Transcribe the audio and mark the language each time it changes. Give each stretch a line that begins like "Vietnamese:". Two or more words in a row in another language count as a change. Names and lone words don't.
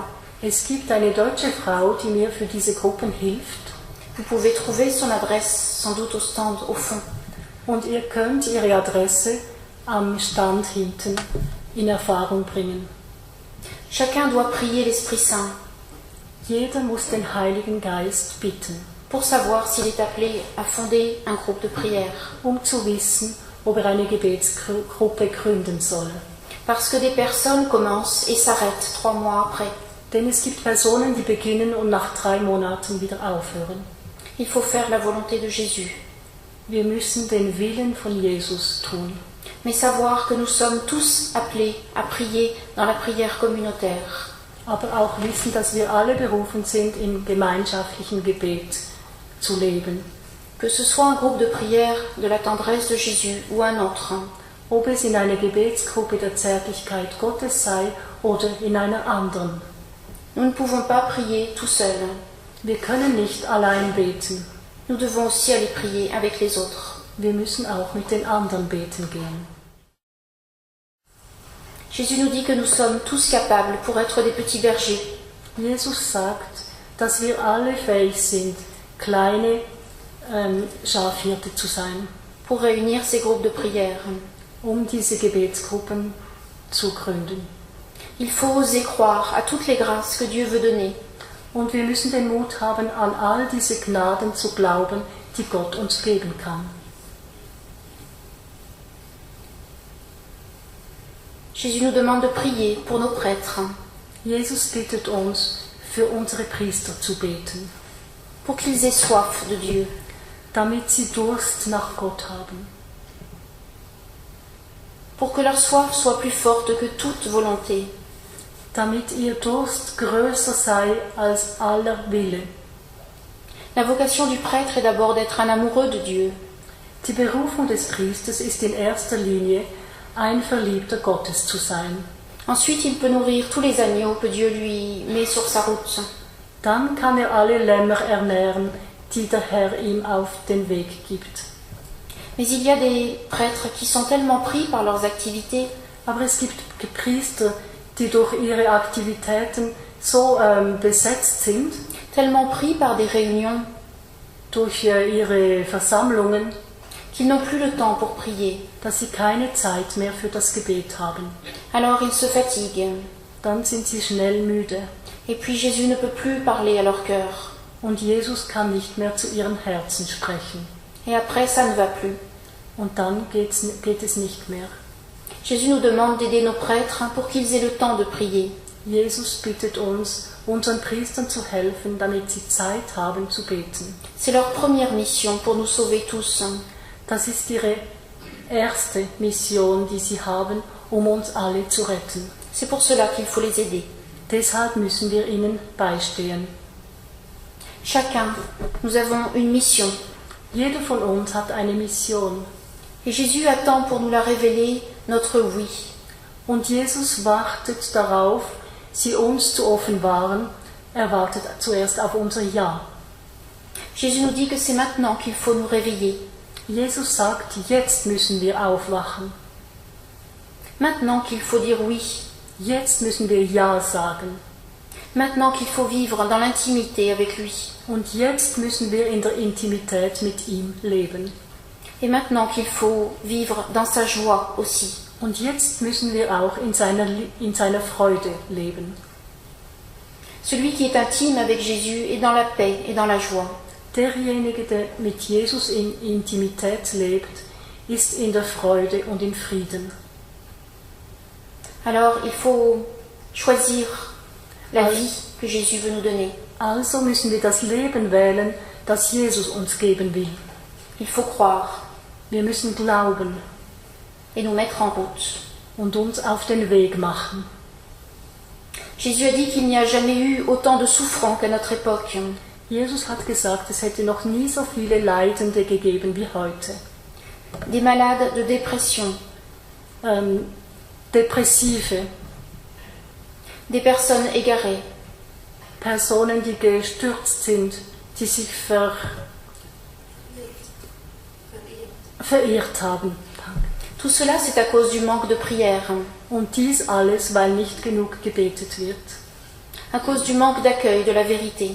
German: Es gibt eine deutsche Frau, die mir für diese Gruppen hilft,
French: Vous pouvez trouver son adresse sans doute au stand au fond.
German: und ihr könnt ihre Adresse am Stand hinten in Erfahrung bringen.
French: Chacun doit prier l'Esprit Saint
German: Jeder muss den Heiligen Geist bitten,
French: pour savoir s'il est appelé à fonder un groupe de prière.
German: um zu wissen, ob er eine Gebetsgruppe gründen soll.
French: Parce que des personnes commencent et s'arrêtent 3 mois après.
German: Denn es gibt Personen, die beginnen und nach 3 Monaten wieder aufhören.
French: Il faut faire la volonté de Jésus,
German: Wir müssen den Willen von Jesus tun,
French: mais savoir que nous sommes tous appelés à prier dans la prière communautaire.
German: aber auch wissen, dass wir alle berufen sind, im gemeinschaftlichen Gebet zu leben.
French: Que ce soit un groupe de prière de la tendresse de Jésus ou un autre.
German: Ob es in einer Gebetsgruppe der Zärtlichkeit Gottes sei oder in einer anderen.
French: Nous ne pouvons pas prier tout seuls.
German: Wir können nicht allein beten.
French: Nous devons aussi aller prier avec les autres.
German: Wir müssen auch mit den anderen beten gehen.
French: Jésus nous dit que nous sommes tous capables pour être des petits bergers.
German: Jesus sagt, dass wir alle fähig sind, kleine Schafhirte zu sein,
French: pour réunir ces groupes de prière.
German: um diese Gebetsgruppen zu gründen.
French: Il faut oser croire à toutes les grâces que Dieu veut donner.
German: Und wir müssen den Mut haben, an all diese Gnaden zu glauben, die Gott uns geben kann.
French: Jésus nous demande de prier pour nos prêtres,
German: Jesus bittet uns, für unsere Priester zu beten,
French: pour qu'ils aient soif de Dieu,
German: damit sie Durst nach Gott haben,
French: pour que leur soif soit plus forte que toute volonté,
German: damit ihr Durst größer sei als aller Wille.
French: La vocation du prêtre est d'abord d'être un amoureux de Dieu.
German: Die Berufung des Priesters ist in erster Linie, ein Verliebter Gottes zu sein.
French: Ensuite, il peut nourrir tous les agneaux que Dieu lui met sur sa route.
German: Dann kann er alle Lämmer ernähren, die der Herr ihm auf den Weg gibt.
French: Mais il y a des prêtres qui sont tellement pris par leurs activités
German: Aber es gibt Priester, die durch ihre Aktivitäten so besetzt sind,
French: tellement pris par des réunions
German: durch ihre Versammlungen,
French: qu'ils n'ont plus le temps pour prier.
German: dass sie keine Zeit mehr für das Gebet haben.
French: Alors ils se fatiguent.
German: Dann sind sie schnell müde
French: Et puis Jésus ne peut plus parler à leur cœur.
German: und Jesus kann nicht mehr zu ihren Herzen sprechen.
French: Et après, ça ne va plus.
German: und dann geht es nicht mehr.
French: Jésus nous demande d'aider nos prêtres pour qu'ils aient le temps de prier.
German: Jesus bittet uns, unseren Priestern zu helfen, damit sie Zeit haben zu beten.
French: C'est leur première mission pour nous sauver tous.
German: Das ist ihre erste Mission, die sie haben, uns alle zu retten.
French: C'est pour cela qu'il faut les aider.
German: Deshalb müssen wir ihnen beistehen.
French: Chacun, nous avons une mission.
German: Jeder von uns hat eine Mission.
French: Et Jésus attend pour nous la révéler notre oui.
German: Und Jesus wartet darauf, sie uns zu offenbaren. Er wartet zuerst auf unser Ja.
French: Jésus nous dit que c'est maintenant qu'il faut nous réveiller.
German: Jesus sagt, jetzt müssen wir aufwachen.
French: Maintenant qu'il faut dire oui.
German: Jetzt müssen wir Ja sagen.
French: Maintenant qu'il faut vivre dans l'intimité avec lui.
German: Und jetzt müssen wir in der Intimität mit ihm leben.
French: Et maintenant qu'il faut vivre dans sa joie aussi.
German: Und jetzt müssen wir auch in seiner Freude leben.
French: Celui qui est intime avec Jésus est dans la paix et dans la joie.
German: Derjenige, der mit Jesus in Intimität lebt, ist in der Freude und in Frieden.
French: Alors il faut choisir la vie que Jésus veut nous donner.
German: Also müssen wir das Leben wählen, das Jesus uns geben will.
French: Il faut croire
German: Wir müssen glauben
French: et nous mettre en route.
German: und uns auf den Weg machen.
French: Jésus a dit qu'il n'y a jamais eu autant de souffrants qu'à notre époque.
German: Jesus hat gesagt, es hätte noch nie so viele Leidende gegeben wie heute.
French: Des malades de dépression,
German: Depressive,
French: des personnes égarées,
German: Personen, die gestürzt sind, die sich verirrt haben.
French: tout cela c'est à cause du manque de prière,
German: Und dies alles, weil nicht genug gebetet wird,
French: à cause du manque d'accueil de la vérité.